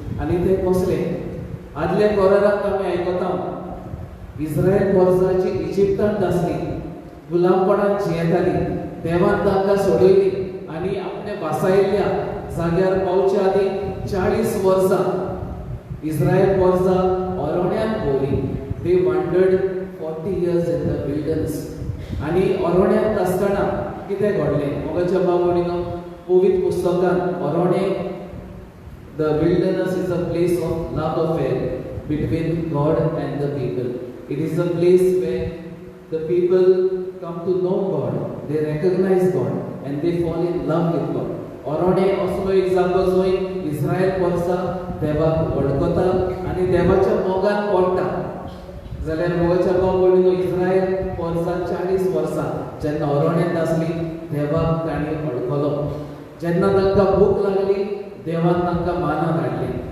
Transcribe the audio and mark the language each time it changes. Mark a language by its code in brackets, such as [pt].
[gom] आनी ते कसले? आदल्या कोराराक आमी आयकता इस्रायल पर्जाची इजिप्तांत आसली, गुलामपणांत जियेताली, देवान तांकां सोडयली आनी आपणे वासायल्ल्या जाग्यार पावचे आदी 40 वर्सां Israel पर्जा ओरोण्यान भोवली. [en] They wandered 40 years in the wilderness. [gom] आनी ओरोण्यान आसतना कितें घडलें? मोगाच्या बाबडीनो पवित्र पुस्तकांत ओरोणे [en] the wilderness is a place of love affair between God and the people. It is a place where the people come to know God, they recognize God, and they fall in love with God. [gom] ओरोणे असलो एक जागो जंय इस्रायल वर्सा देवाक वळखता आनी देवाच्या मोगान पडटा. जाल्यार मोगाच्या बाबडीनो इस्रायल वर्सा 40 वर्सां जेन्ना ओरोण्यांत आसली देवाक ताणी वळखलो. जेन्ना तांकां भूक लागली देवान तांकां माना धाडलें.